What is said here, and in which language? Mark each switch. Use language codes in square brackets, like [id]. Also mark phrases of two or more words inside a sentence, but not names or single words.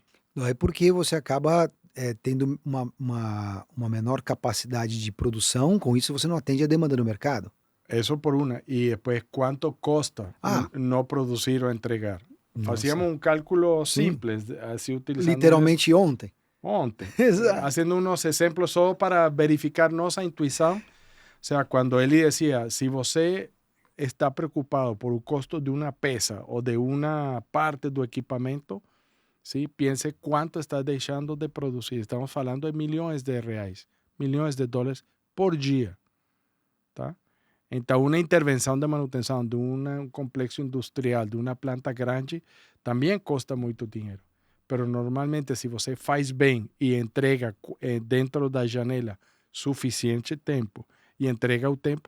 [pt] Não é porque você acaba tendo uma menor capacidade de produção, com isso você não atende a demanda do mercado. Isso por uma. E depois, quanto custa não produzir ou entregar? Fazíamos um cálculo simples, assim, utilizando... Literalmente ontem. Fazendo uns exemplos só para verificar nossa intuição. [es] O sea, cuando él decía, si [pt] você está preocupado [es] por el costo de una pesa o de una parte [pt] do equipamento, [es] ¿sí? Piense cuánto está dejando de producir. Estamos hablando de millones de reais, millones de dólares por dia. [pt] Tá? Então, uma intervenção de manutenção de um complexo industrial, de uma planta grande, também custa muito dinheiro. Pero normalmente, se você faz bem e entrega dentro da janela suficiente tempo, e entrega o tempo